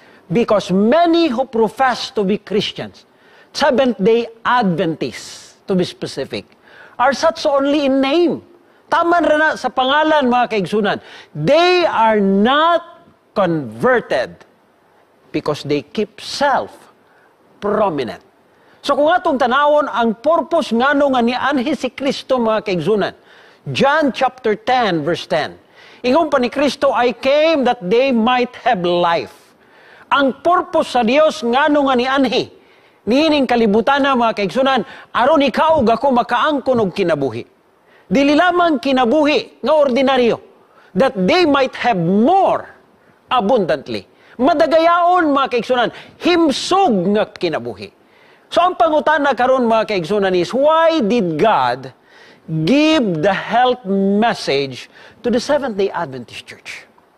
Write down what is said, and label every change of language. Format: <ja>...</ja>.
<en>Because many who profess to be Christians, Seventh-day Adventists, to be specific, are such only in name.</en> <ceb>Taman rin na sa pangalan, mga kaigsunan.</ceb> <en>They are not converted because they keep self prominent.</en> <ceb>So kung atong tanawon ang purpose ngano nga ni anhi si Kristo, mga kaigsunan, John chapter 10 verse 10. Ingon pa ni Kristo,</ceb> <en>I came that they might have life.</en> <ceb>Ang purpose sa Dios ngano nga ni anhi niining kalibutan na, mga kaigsunan, aron ikaw ako makaangkon og kinabuhi. Dili lamang kinabuhi nga ordinaryo,</ceb> <en>that they might have more abundantly.</en> <ceb>Madagayaon, mga kaigsunan, himsog nga kinabuhi.</ceb> <en>So</en> <ceb>ang pangutana karon, mga kaigsunan,</ceb> <en>is why did God give the health message to the Seventh-day Adventist Church?</en>